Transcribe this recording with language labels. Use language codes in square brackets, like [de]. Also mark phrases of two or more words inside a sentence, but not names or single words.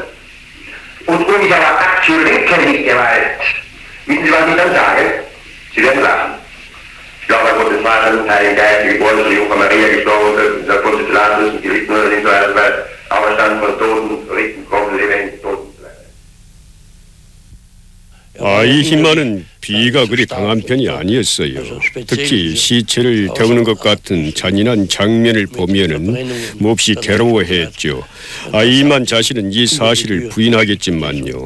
[de] Und um mich aber abzulenken mit Gewalt, wissen Sie, was ich dann sage? Sie werden lachen. Ich glaube, an Gottes Vater und Heiligen Geist, die geboren von Jungfrau Maria, gestorben, der Grund des Lazarus und gelitten oder nicht so weiter, weil auferstanden von Toten, richten, kommen, leben, Toten. [ko] 아이히만은 비가 그리 강한 편이 아니었어요. 특히 시체를 태우는 것 같은 잔인한 장면을 보면은 몹시 괴로워했죠. 아이히만 자신은 이 사실을 부인하겠지만요.